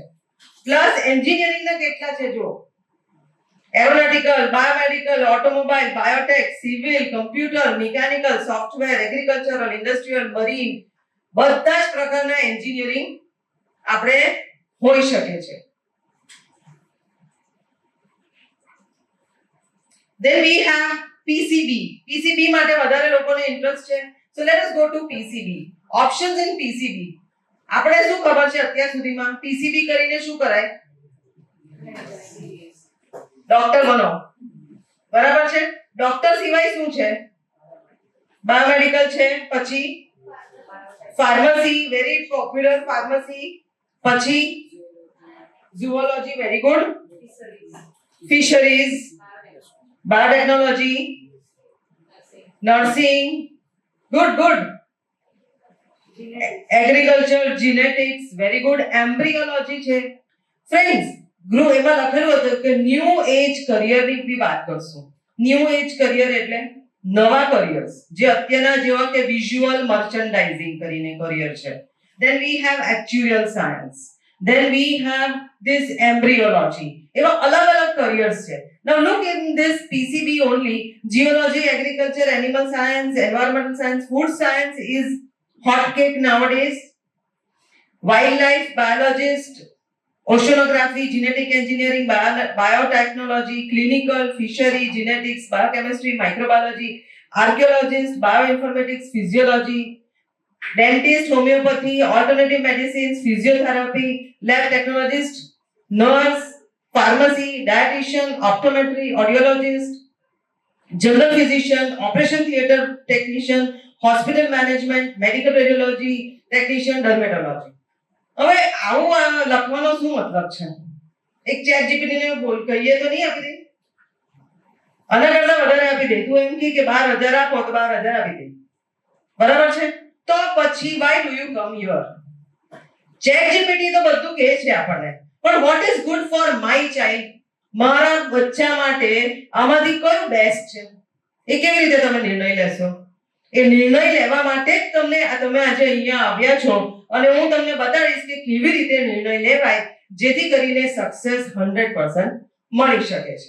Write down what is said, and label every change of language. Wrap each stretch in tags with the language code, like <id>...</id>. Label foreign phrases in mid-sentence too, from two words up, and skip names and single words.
<gu>પ્લસ એન્જિનિયરિંગના કેટલા છે જો?</gu> <en>aeronautical, biomedical, automobile, biotech, civil, computer, mechanical, software, agricultural, industrial, marine,</en> <gu>બધા જ પ્રકારના એન્જિનિયરિંગ આપણે હોઈ શકે છે.</gu> <en>Then we have PCB.</en> <gu>PCB માટે વધારે લોકોને ઇન્ટરેસ્ટ છે.</gu> <en>So let us go to PCB. Options in PCB.</en> <gu>આપણે શું ખબર છે અત્યાર સુધીમાં? PCB કરીને શું કરાય? ડોક્ટર બનો, બરાબર છે. ડોક્ટર સિવાય શું છે? બાયોમેડિકલ છે, પછી ફાર્મસી,</gu> <en>very popular pharmacy,</en> <gu>પછી ઝૂઓલોજી,</gu> <en>very good, fisheries, biotechnology, nursing, good. Agriculture, genetics, very good.</en> <gu>Embryology છે. Friends, ગ્રુપ એમાં લખેલું હતું કે</gu> <en>new age</en> <gu>કરિયરની બી વાત કરશું.</gu> <en>new age career</en> <gu>એટલે નવા કરિયર્સ જે અત્યારના જેવા કે</gu> <en>visual merchandising</en> <gu>કરીને કરિયર છે.</gu> <en>Then we have actuarial science. Then we have this embryology.</en> <gu>એવા અલગ અલગ કરિયર્સ છે.</gu> <en>Now look in this PCB only. Geology, agriculture, animal science, environmental science, food science is hot cake nowadays. Wildlife biologist, oceanography, genetic engineering, biotechnology, clinical, fishery, genetics, biochemistry, microbiology, archaeologist, bioinformatics, physiology, dentist, homeopathy, alternative medicines, physiotherapy, lab technologist, nurse, pharmacy, dietitian, optometry, audiologist, general physician, operation theatre technician, hospital management, medical radiology technician, dermatology.</en> <gu>હવે આવું લખવાનો શું મતલબ છે? એક ચેટ જીપીટી ને બોલ કહીએ તો નહીં આપી દે, આના કરતા વધારે આપી દે. તું એમ કે 12,000 આપો તો 12,000 આપી દે, બરાબર છે? તો પછી</gu> <en>why do you come here?</en> <gu>ચેટ જીપીટી તો બધું કહે છે આપણને, પણ</gu> <en>what is good for my child?</en> <gu>મારા બચ્ચા માટે આમાંથી કયું બેસ્ટ છે એ કેવી રીતે તમે નિર્ણય લેશો? એ નિર્ણય લેવા માટે જ તમે આજે અહીંયા આવ્યા છો અને હું તમને બતાડીશ કે કેવી રીતે નિર્ણય લેવાય જેથી કરીને સક્સેસ 100% મળી શકે છે.</gu>